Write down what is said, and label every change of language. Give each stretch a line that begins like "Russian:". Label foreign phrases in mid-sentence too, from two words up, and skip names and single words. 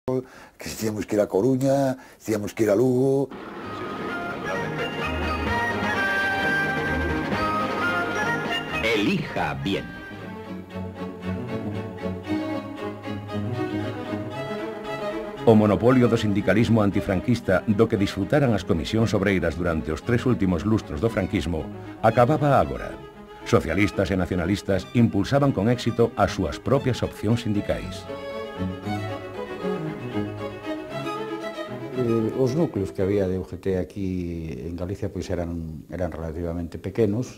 Spanish: que si teníamos que ir a Coruña, si teníamos que ir a Lugo. Elija bien.
Galician: O monopolio do sindicalismo antifranquista do que disfrutaran as comisións obreiras durante os 3 últimos lustros do franquismo acababa agora. Socialistas e nacionalistas impulsaban con éxito as súas propias opcións sindicais. Os núcleos que había de UGT aquí en Galicia pois eran relativamente pequenos.